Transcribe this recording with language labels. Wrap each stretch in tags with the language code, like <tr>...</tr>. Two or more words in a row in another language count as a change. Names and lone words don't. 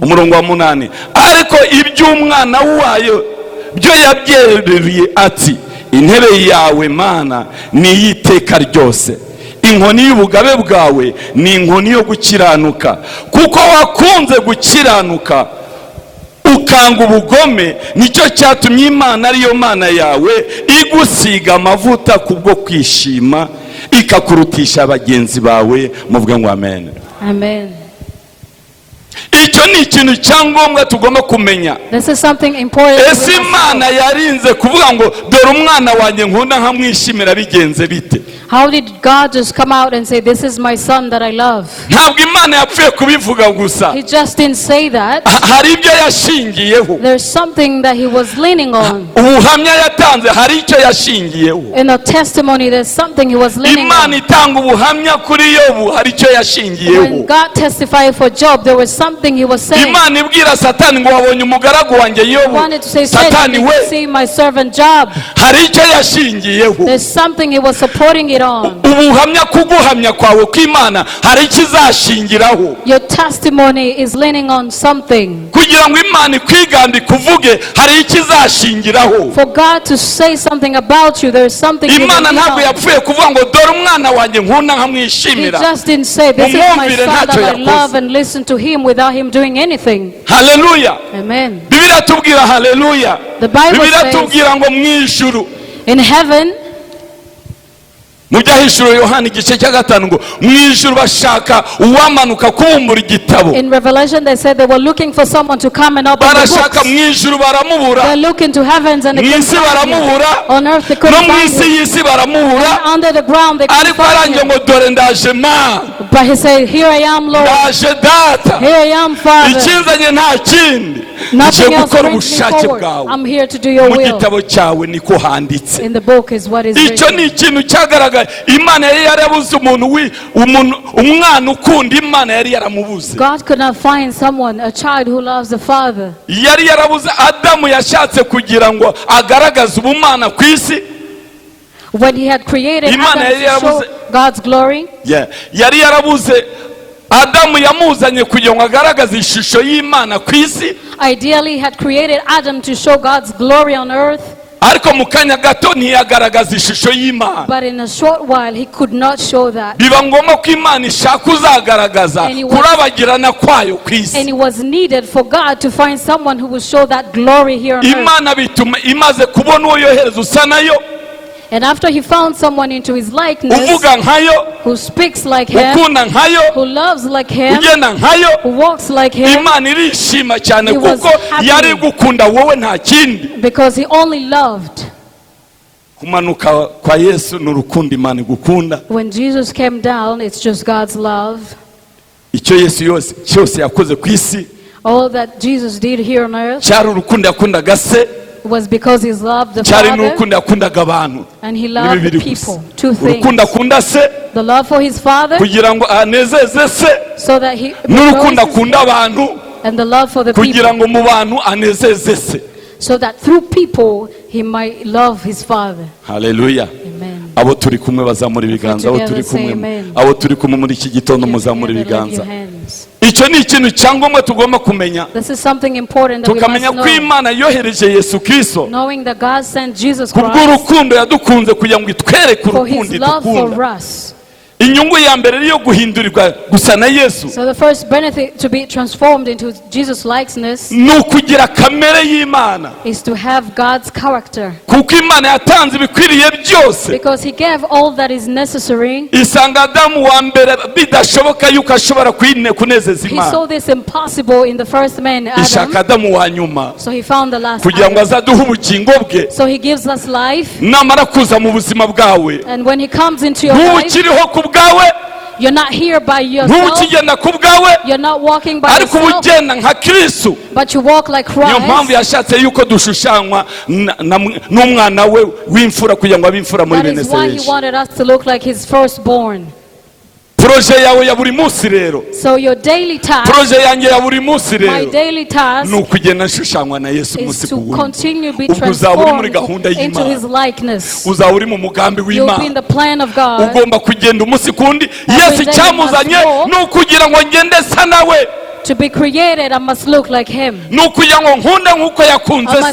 <rw>Umurongo wa 8, ariko iby'umwana wayo byo yabyeruriye ati, intebe yawe Mana ni iy'iteka ryose, inkoni y'ubugabe bwawe ni inkoni yo gukiranuka, kuko wakunze gukiranuka ukanga ubugome, nicyo cyatumye Imana ariyo Mana yawe igusiga amavuta kubwo kwishima, ikakurutisha bagenzi bawe. Muvuge ngo amen. Amen. Icyo ni ikintu cyangombwa tugomba kumenya.</rw> <en>This is something important.</en> <rw>Ese Imana yarinze kuvuga ngo dore umwana wanjye nkunda nkamwishimira bigenze bite?</rw> <en>How did God just come out and say, this is my son that I love?</en> <rw>Ntabwo Imana yapfuye kubivuga gusa,</rw> <en>He just didn't say that.</en> <rw>hari ibyo yashingiyeho.</rw> <en>There's something that he was leaning on.</en> <rw>Ubuhamya yatanze hari icyo yashingiyeho.</rw> <en>In a testimony, there's something he was leaning</en> <rw>Imana</rw> <en>on.</en> <rw>itanga ubuhamya kuri Yobu hari icyo yashingiyeho.</rw> <en>When God testified for Job, there was something he was saying.</en> <rw>Imana ibwira Satani ngo wabonye umugaragu wanjye</rw> <en>He</en> <rw>Yobu.</rw> <en>wanted to say, Satan,</en> <rw>Satani</rw> <en>did you</en> <rw>we,</rw> <en>see my servant Job?</en> <rw>hari icyo yashingiyeho.</rw> <en>There's something he was supporting it on.</en> <rw>Ubuhamya kuguhamya kwawe kw'Imana hari icyo izashingiraho.</rw> <en>Your testimony is leaning on something.</en> <rw>Kugira ngo Imana ikwigande kuvuge hari icyo izashingiraho.</rw> <en>For God to say something about you, there is something he</en> <rw>Imana</rw> <en>will lean</en> <rw>ntabwo</rw> <en>on.</en> <rw>yapfuye kuvuga ngo dore umwana wanjye nkunda</rw> <en>He</en> <rw>nkamwishimira.</rw> <en>just didn't say, this is my</en> <rw>Mumwumvire</rw> <en>son</en> <rw>ntacyo</rw> <en>that I love,</en> <rw>yakoze.</rw> <en>and listen to him without him doing anything.</en> <rw>Haleluya. Amen. Bibiliya tubwira haleluya.</rw> <en>The Bible</en> <rw>Bibiliya</rw> <en>says,</en> <rw>tubwira ngo mu ijuru,</rw> <en>in heaven,</en> <rw>mu byahishuro Yohana igice cya 5 ngo mu ijuru bashaka uwamanuka kubumbura igitabo.</rw> <en>in Revelation, they said they were looking for someone to come and open the</en> <rw>Barashaka</rw> <en>books.</en> <rw>mu ijuru baramubura,</rw> <en>They look into heavens and they</en> <rw>mu</rw> <en>couldn't</en> <rw>isi</rw> <en>find him.</en> <rw>baramubura,</rw> <en>On earth they</en> <rw>no</rw> <en>couldn't</en> <rw>mu</rw> <en>find</en> <rw>isi</rw> <en>him.</en> <rw>y'isi baramubura,</rw> <en>Under the ground they couldn't</en> <rw>ariko</rw> <en>find</en> <rw>arangiye</rw> <en>him.</en> <rw>ngo dore ndaje ma.</rw> <en>But he said, here I am, Lord.</en> <rw>ndaje data,</rw> <en>Here I am, Father.</en> <rw>ikinzanye nta kindi,</rw> <en>Nothing</en> <rw>nje</rw> <en>else</en> <rw>gukora</rw> <en>brings me</en> <rw>ubushake</rw> <en>forward.</en> <rw>bwawe.</rw> <en>I'm here to do your</en> <rw>Mu</rw> <en>will.</en> <rw>gitabo cyawe niko handitse.</rw> <en>In the book is what is</en> <rw>icyo ni</rw> <en>written.</en> <rw>ikintu cyagaragaye. Imana yari yarabuze umwana ukunda Imana yari yaramubuze.</rw> <en>God could not find someone, a child who loves the Father.</en> <rw>Yari yarabuze. Adamu yashatse kugira ngo agaragaze ubumana ku isi.</rw> <en>When he had created</en> <rw>Imana</rw> <en>Adam</en> <rw>yari</rw> <en>to show</en> <rw>yarabuze.</rw> <en>God's glory,</en> <rw>yari yarabuze. Adamu yamuzanye kugira ngo agaragaze ishusho y'Imana ku isi.</rw> <en>ideally he had created Adam to show God's glory on earth.</en> <rw>Ariko mu kanya gato ntiyagaragaza ishusho y'Imana.</rw> <en>But in a short while he could not show that.</en> <rw>Biba ngombwa ko Imana ishaka uzagaragaza</rw> <en>And he was-</en> <rw>kurabagirana kwayo ku isi.</rw> <en>And it was needed for God to find someone who would show that glory here on earth.</en> <rw>Imana bituma imaze kubona uwo yohereza usa nayo,</rw> <en>And after he found someone into his likeness,</en> <rw>uvuga nkayo,</rw> <en>who speaks like him,</en> <rw>ukunda nkayo,</rw> <en>who loves like him,</en> <rw>ugenda nkayo,</rw> <en>who walks like him,</en> <rw>Imana irishima cyane</rw> <en>He was</en> <rw>kuko</rw> <en>happy.</en> <rw>yari gukunda wowe nta kindi.</rw> <en>because he only loved.</en> <rw>Kumanuka kwa Yesu ni urukundo Imana igukunda.</rw> <en>When Jesus came down, it's just God's love.</en> <rw>Icyo Yesu cyose yakoze ku isi</rw> <en>All that Jesus did here on earth</en> <rw>cyari urukundo yakundaga se,</rw> <en>was because he loved the</en> <rw>cyari</rw> <en>Father</en> <rw>n'urukundo yakundaga abantu.</rw> <en>and he</en> <rw>Ni</rw> <en>loved the</en> <rw>bibiri gusa.</rw> <en>people. Two things.</en> <rw>Urukundo akunda se</rw> <en>The love for his Father</en> <rw>kugira ngo anezeze se,</rw> <en>so that he</en> <rw>n'urukundo</rw> <en>rejoices,</en> <rw>akunda abantu</rw> <en>and the love for the</en> <rw>kugira</rw> <en>people</en> <rw>ngo mu bantu anezeze se.</rw> <en>so that through people he might love his Father.</en> <rw>Haleluya. Amen. Abo turi kumwe bazamura ibiganza, abo turi kumwe, Amen. abo turi kumwe muri iki gitondo</rw> <en>You're</en> <rw>muzamura</rw> <en>together, lift</en> <rw>ibiganza.</rw> <en>your hands.</en> <rw>Icyo ni ikintu cyangombwa tugomba kumenya,</rw> <en>This is something important that we</en> <rw>tukamenya</rw> <en>must</en> <rw>ko</rw> <en>know.</en> <rw>Imana yohereje Yesu Kristo</rw> <en>Knowing that God sent Jesus Christ</en> <rw>kubw'urukundo yadukunze kugira ngo itwereke</rw> <en>for his</en> <rw>urukundo</rw> <en>love for</en> <rw>idukunda.</rw> <en>us.</en> <rw>Inyungu ya mbere niyo guhindurirwa gusa na Yesu,</rw> <en>So the first benefit to be transformed into Jesus' likeness</en> <rw>ni ukugira kamere y'Imana,</rw> <en>is to have God's character.</en> <rw>kuko Imana yatanze ibikwiriye byose.</rw> <en>Because he gave all that is necessary.</en> <rw>Isanga Adamu wa mbere bidashoboka yuko ashobora kunezeza</rw> <en>He</en> <rw>Imana,</rw> <en>saw this impossible in the first man,</en> <rw>ishaka</rw> <en>Adam.</en> <rw>Adamu wa nyuma</rw> <en>So he found the last</en> <rw>kugira ngo</rw> <en>Adam.</en> <rw>azaduhe ubugingo bwe.</rw> <en>So he gives us life.</en> <rw>Namara kuza mu buzima bwawe,</rw> <en>And when he comes into your</en> <rw>ntuba</rw> <en>life,</en> <rw>ukiriho ku bwawe,</rw> <en>you're not here by</en> <rw>ntuba</rw> <en>yourself.</en> <rw>ukigenda ku bwawe,</rw> <en>You're not walking by</en> <rw>ariko uba</rw> <en>yourself.</en> <rw>ugenda nka Kristo.</rw> <en>But you walk like</en> <rw>Niyo mpamvu</rw> <en>Christ.</en> <rw>yashatse yuko dushushanywa n'umwana we w'imfura kugira ngo abe imfura muri</rw> <en>That</en> <rw>bene</rw> <en>is why he</en> <rw>Sereshi.</rw> <en>wanted us to look like his firstborn.</en> <rw>Proje yawe ya buri munsi rero,</rw> <en>So your daily task,</en> <rw>proje yanjye ya buri munsi</rw> <en>my</en> <rw>rero,</rw> <en>daily task,</en> <rw>ni ukugenda nshushanywa na Yesu</rw> <en>is</en> <rw>umunsi</rw> <en>to</en> <rw>ku wundi.</rw> <en>continue to be</en> <rw>Ubwo uzaba uri muri</rw> <en>transformed</en> <rw>gahunda</rw> <en>into his</en> <rw>y'Imana,</rw> <en>likeness.</en> <rw>uzaba uri mu mugambi</rw> <en>You'll be in</en> <rw>w'Imana.</rw> <en>the plan of God.</en> <rw>Ugomba kugenda umunsi kundi.</rw> <en>Every</en> <rw>Yesu</rw> <en>day you</en> <rw>icyamuzanye</rw> <en>must walk.</en> <rw>ni ukugira ngo ngende sa nawe,</rw> <en>To be created, I must look like him.</en> <rw>ni ukugira ngo nkunde nk'uko</rw> <en>I</en> <rw>yakunze se.</rw>